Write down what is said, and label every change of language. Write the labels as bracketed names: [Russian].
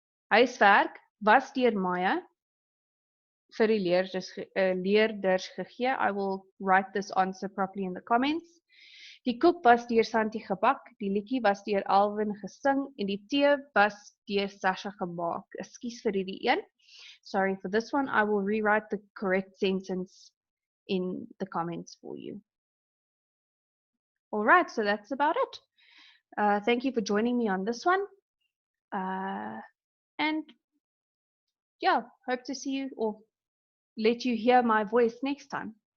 [Afrikaans] Huiswerk was deur Maya vir die leerders gegee. [English] I will write this answer properly in the comments. [Afrikaans] Die koek was deur Santi gebak, die liedjie was deur Alvin gesing en die tee was deur Sasha gemaak. Ekskuus vir hierdie een. [English] Sorry for this one. I will rewrite the correct sentence in the comments for you. All right, so that's about it. Thank you for joining me on this one. And yeah, hope to see you or let you hear my voice next time.